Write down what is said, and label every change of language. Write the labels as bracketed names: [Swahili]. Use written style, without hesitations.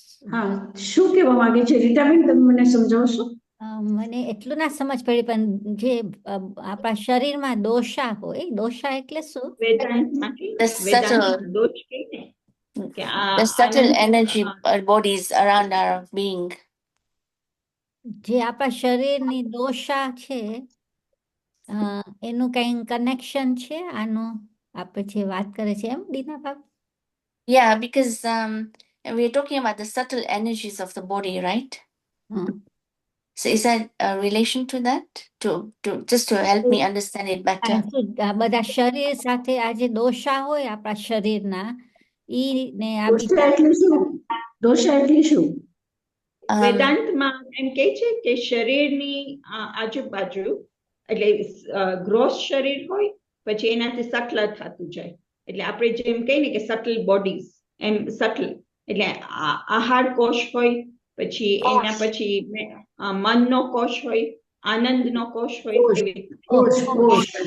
[Gujarati] હા, શું કહેવા માંગે છે રીટાબેન, તમે મને સમજાવશો? મને એટલું ના સમજ પડી, પણ જે આપણા શરીરમાં દોષા હોય, દોષા એટલે શું? [English] The subtle energy bodies around our being. [Gujarati] જે આપણા શરીરની દોષા છે, એનું કઈ કનેક્શન છે આનું, આપણે જે વાત કરે છે એમ, દીના બાપ? [English] Yeah, because we're talking about the subtle energies of the body, right? So is that a relation to that? To just to help me understand it better. [Gujarati] બધા શરીર સાથે આ જે દોષા હોય આપણા શરીરના, ઈ ને આ દોષા એટલે શું? વેદાંતમાં એમ કે છે કે શરીરની આજુબાજુ, એટલે ગ્રોસ શરીર હોય પછી એનાથી સટલ થતું જાય, એટલે આપણે જેમ કહીએ ને કે સટલ બોડીઝ, એમ સટલ એટલે આહાર કોષ હોય, પછી એના પછી મનનો કોષ હોય, આનંદનો કોષ હોય, એવી